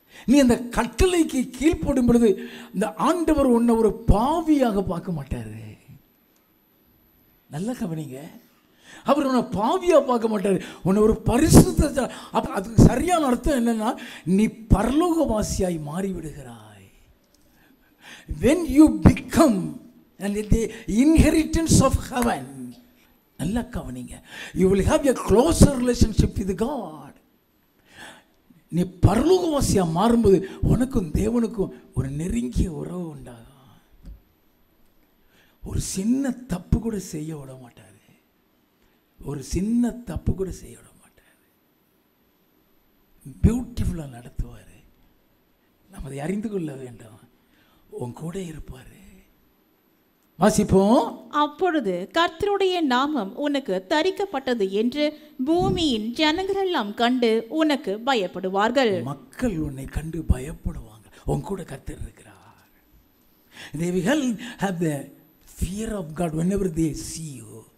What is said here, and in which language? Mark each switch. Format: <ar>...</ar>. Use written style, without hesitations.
<ta>நீ அந்த கட்டளைக்கு கீழ்ப்படும் பொழுது இந்த ஆண்டவர் உன்னை ஒரு பாவியாக பார்க்க மாட்டாரு. நல்லா கவனிங்க. அவர் உன்னை பாவியாக பார்க்க மாட்டார், உன்னை ஒரு பரிசுத்த. அதுக்கு சரியான அர்த்தம் என்னன்னா, நீ பரலோகவாசியாய் மாறிவிடுகிறாய்.</ta> <en>when you become and the inheritance of heaven,</en> <ta>நல்லா கவனிங்க,</ta> <en>you will have a closer relationship with God.</en> <ta>நீ பரலோகவாசியாக மாறும்போது உனக்கும் தேவனுக்கும் ஒரு நெருங்கிய உறவு உண்டாகும். ஒரு சின்ன தப்பு கூட செய்ய விட மாட்டார். ஒரு சின்ன தப்பு கூட செய்ய விட மாட்டார். பியூட்டிஃபுல்லாக நடத்துவார். நம்ம அதை அறிந்து கொள்ள வேண்டும். உன் கூட இருப்பார். வாசிப்போம். அப்பொழுது கர்த்தருடைய நாமம் உனக்கு தரிக்கப்பட்டது என்று பூமியின் ஜனங்களெல்லாம் கண்டு உனக்கு பயப்படுவார்கள். மக்கள் உன்னை கண்டு பயப்படுவாங்க. உன் கூட கர்த்தர் இருக்கிறார்.</ta> <en>They will have the fear of God whenever they see you.</en>